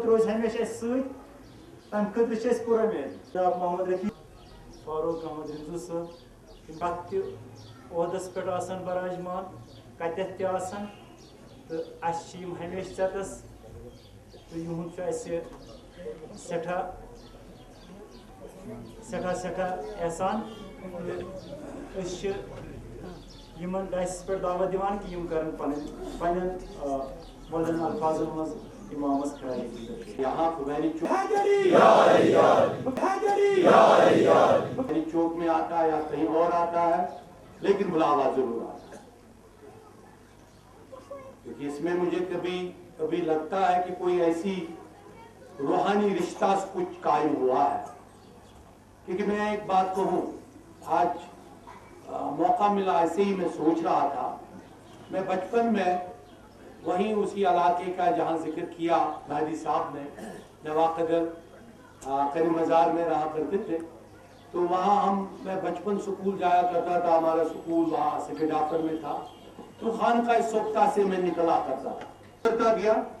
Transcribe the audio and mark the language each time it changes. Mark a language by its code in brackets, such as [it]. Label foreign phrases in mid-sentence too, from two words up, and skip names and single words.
[ks] روزِ ہمیشہ اَسہِ سۭتۍ تمہِ خٲطرٕ چھِ أسۍ پُرُمید جناب محمد رفیع فاروق احمد رضو صٲب کتھ تہِ عہدس پٮ۪ٹھ آسان براجمان کتٮ۪تھ تہِ آسان تہٕ اَسہِ چھِ یِم ہمیشہ ژٮ۪تس تہٕ یِہُنٛد چھُ اَسہِ سٮ۪ٹھاہ احسان تہٕ أسۍ چھِ یمن ڈایسس پٮ۪ٹھ دعوت دِوان کہِ یِم کرن پنٕنٮ۪ن ولن الفاظن منٛز امامس خیال [ur] یہاں خمینی چوک میں آتا ہے یا کہیں اور آتا ہے لیکن بلاوا ضرور آتا ہے کیونکہ اس میں مجھے کبھی لگتا ہے کہ کوئی ایسی روحانی رشتہ کچھ قائم ہوا ہے کیونکہ میں ایک بات کہوں آج موقع ملا ایسے ہی میں سوچ رہا تھا میں بچپن میں وہیں اسی علاقے کا جہاں ذکر کیا مہدی صاحب نے نواقدر کریم مزار میں رہا کرتے تھے تو وہاں میں بچپن سکول جایا کرتا تھا ہمارا سکول وہاں سیکرڈ آفر میں تھا تو خانقاہ سوکتا سے میں نکلا کرتا گیا